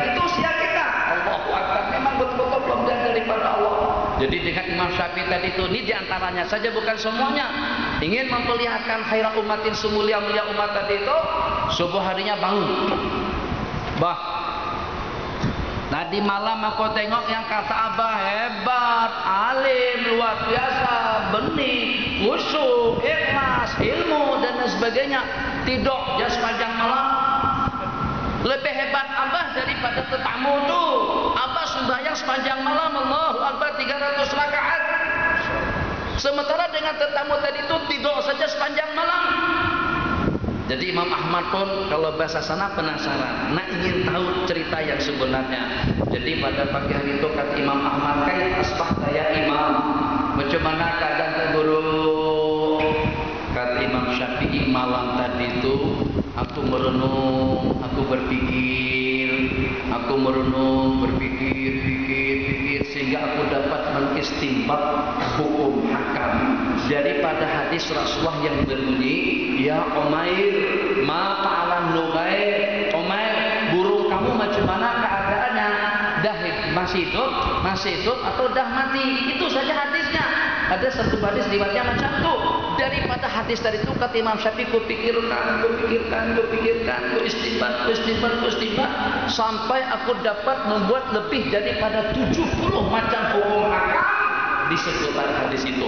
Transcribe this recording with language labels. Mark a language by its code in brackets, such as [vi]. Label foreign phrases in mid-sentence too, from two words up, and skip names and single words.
[ms] Itu usia kita. [ar] Allahu Akbar. [ms] Memang betul-betul belum daripada Allah. Jadi dengan Imam Syafi'i tadi itu, ini diantaranya saja, bukan semuanya. Ingin memperlihatkan [ar] khairat umatin, [ms] semulia-mulia umat tadi itu, subuh harinya bangun. Bah, tadi malam aku tengok yang kata Abah hebat, alim, luar biasa, benih, khusyuk, ikhlas, ilmu dan sebagainya. Tidur dia sepanjang malam. Lebih hebat Abah daripada tetamu tu. Abah sembahyang sepanjang malam, [ar] Allahu Akbar, [ms] 300 rakaat. Sementara dengan tetamu tadi itu tidur saja sepanjang malam. Jadi Imam Ahmad pun kalau bahasa sana penasaran, nak ingin tahu cerita yang sebenarnya. Jadi pada pagi hari itu kata Imam Ahmad, [ar] "Kai asbahta ya Imam? [ms] Macam mana keadaan guru?" Kata Imam Syafi'i, "Malam tadi itu aku merenung, aku berpikir sehingga aku dapat mengistinbat hukum hakam daripada hadis Rasulullah yang berbunyi, [ar] ya Umair, ma fa'alan Nugair. [ms] Umair, burung kamu macam mana keadaannya? Dah masih hidup atau dah mati?" Itu saja hadisnya. Ada satu hadis riwayatnya macam tu. Daripada hadis tadi itu kata Imam Syafi'i, ku pikirkan, ku istinbat sampai aku dapat membuat lebih daripada 70 macam hukum hakam di seputar hadis itu.